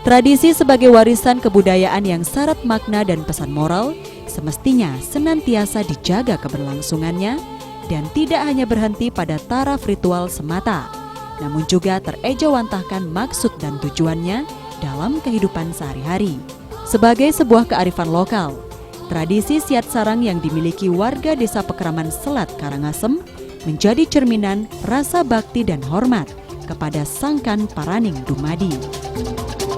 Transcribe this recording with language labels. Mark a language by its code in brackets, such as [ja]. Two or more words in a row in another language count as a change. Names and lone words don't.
[id] Tradisi sebagai warisan kebudayaan yang syarat makna dan pesan moral semestinya senantiasa dijaga keberlangsungannya dan tidak hanya berhenti pada taraf ritual semata, namun juga terejawantahkan maksud dan tujuannya dalam kehidupan sehari-hari. Sebagai sebuah kearifan lokal, tradisi siat sarang yang dimiliki warga Desa Pekraman Selat Karangasem menjadi cerminan rasa bakti dan hormat kepada Sangkan Paraning Dumadi.